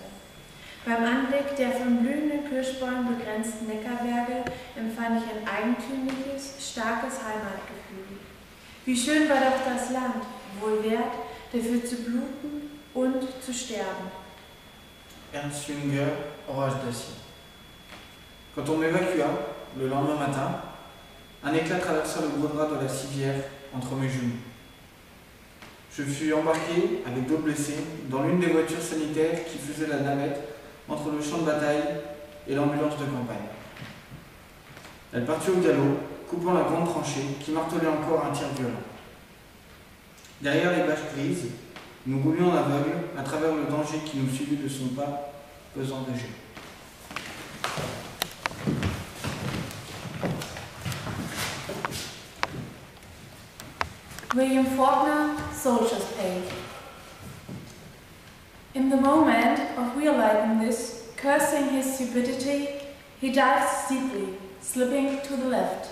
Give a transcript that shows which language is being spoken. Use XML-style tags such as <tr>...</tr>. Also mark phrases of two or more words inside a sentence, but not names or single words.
<de>Beim Anblick der von blühenden Kirschbäumen begrenzten Neckarberge empfand ich ein eigentümliches, starkes Heimatgefühl. Wie schön war doch das Land, wohl wert, dafür zu bluten und zu sterben.</de> <fr>Ernst Jünger, Orage d'acier. Quand on m'évacua, le lendemain matin, un éclat traversa le gros drap de la civière entre mes genoux. Je fus embarqué, avec d'autres blessés, dans l'une des voitures sanitaires qui faisaient la navette entre le champ de bataille et l'ambulance de campagne. Elle partit au galop, coupant la grande tranchée qui martelait encore un tir violent. Derrière les bâches grises, nous roulions en aveugle à travers le danger qui nous suivait de son pas pesant de jet.</fr> <en>William Faulkner, Soldier's Page. In the moment of realizing this, cursing his stupidity, he dives steeply, slipping to the left.</en>